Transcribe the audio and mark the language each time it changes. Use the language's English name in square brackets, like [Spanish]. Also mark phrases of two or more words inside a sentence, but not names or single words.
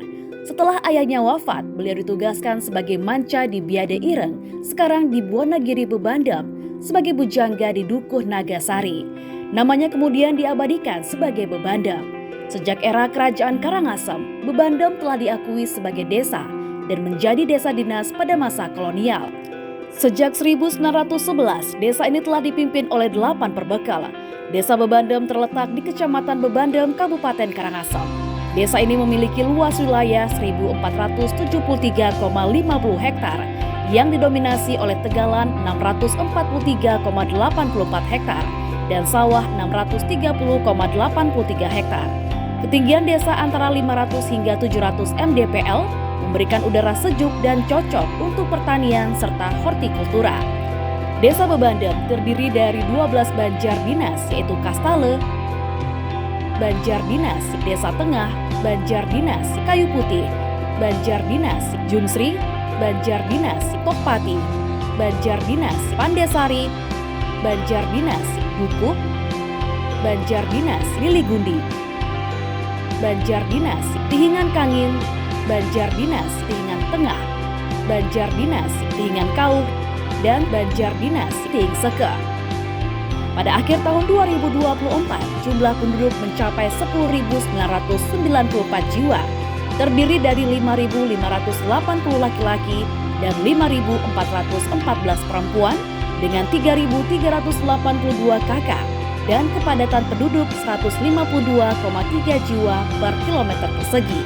[Indonesian] Setelah ayahnya wafat, beliau ditugaskan sebagai manca di Biade Ireng, sekarang di Buanagiri Bebandem, sebagai bujangga di Dukuh Nagasari. Namanya kemudian diabadikan sebagai Bebandem. Sejak era Kerajaan Karangasem, Bebandem telah diakui sebagai desa dan menjadi desa dinas pada masa kolonial. Sejak 1911, desa ini telah dipimpin oleh 8 perbekal. Desa Bebandem terletak di Kecamatan Bebandem, Kabupaten Karangasem. Desa ini memiliki luas wilayah 1.473,50 hektar yang didominasi oleh tegalan 643,84 hektar dan sawah 630,83 hektar. Ketinggian desa antara 500 hingga 700 mdpl memberikan udara sejuk dan cocok untuk pertanian serta hortikultura. Desa Bebandem terdiri dari 12 banjar dinas yaitu Kastale, Banjar Dinas Desa Tengah, Banjar Dinas Kayu Putih, Banjar Dinas Junsri, Banjar Dinas Tokpati, Banjar Dinas Pandesari, Banjar Dinas Dukuh, Banjar Dinas Liligundi, Banjar Dinas Tihingan Kangin, Banjar Dinas Tihingan Tengah, Banjar Dinas Tihingan Kauh, dan Banjar Dinas Tihing Seke. Pada akhir tahun 2024, jumlah penduduk mencapai 10.994 jiwa, terdiri dari 5.580 laki-laki dan 5.414 perempuan dengan 3.382 kakak dan kepadatan penduduk 152,3 jiwa per kilometer persegi.